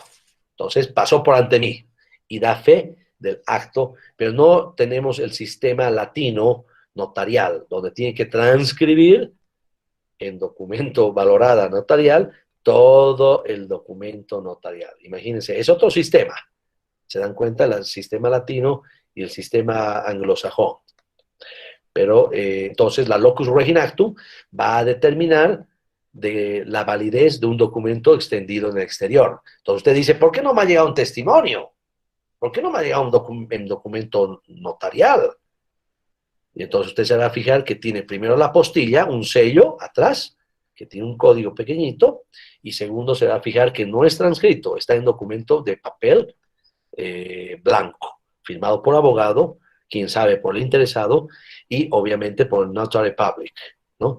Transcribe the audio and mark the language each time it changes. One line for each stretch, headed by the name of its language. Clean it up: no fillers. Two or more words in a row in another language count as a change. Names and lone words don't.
Spanish: Entonces pasó por ante mí y da fe del acto, pero no tenemos el sistema latino notarial, donde tiene que transcribir en documento valorada notarial todo el documento notarial. Imagínense, es otro sistema. Se dan cuenta el sistema latino y el sistema anglosajón. Pero entonces la
Latin: locus regin actum
Spanish: va a determinar de la validez de un documento extendido en el exterior. Entonces usted dice, ¿por qué no me ha llegado un testimonio? ¿Por qué no me ha llegado un documento notarial? Y entonces usted se va a fijar que tiene primero la apostilla, un sello atrás, que tiene un código pequeñito, y segundo se va a fijar que no es transcrito, está en documento de papel blanco, firmado por abogado, quien sabe por el interesado, y obviamente por el
English: notary public,
Spanish: ¿no?